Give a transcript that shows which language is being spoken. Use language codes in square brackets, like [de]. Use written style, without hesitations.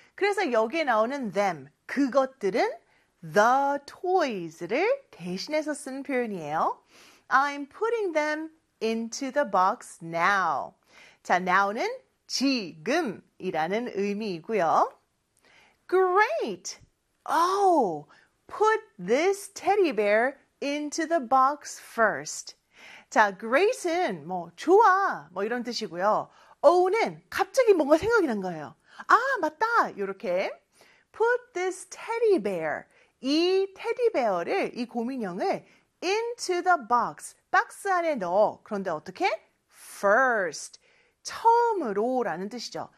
[ko] 그래서 여기에 나오는 them, 그것들은 the toys를 대신해서 쓴 표현이에요. [en] I'm putting them into the box now. [ko] 자, now는 지금이라는 의미이고요. [en] Great! Oh, put this teddy bear into the box first. [ko] 자, great은 뭐 좋아 뭐 이런 뜻이고요. Oh는 갑자기 뭔가 생각이 난 거예요. 아, 맞다! 이렇게 [en] put this teddy bear, [ko] 이 테디베어를, 이 곰인형을 [en] into the box, [ko] 박스 안에 넣어. 그런데 어떻게? First, 처음으로라는 뜻이죠.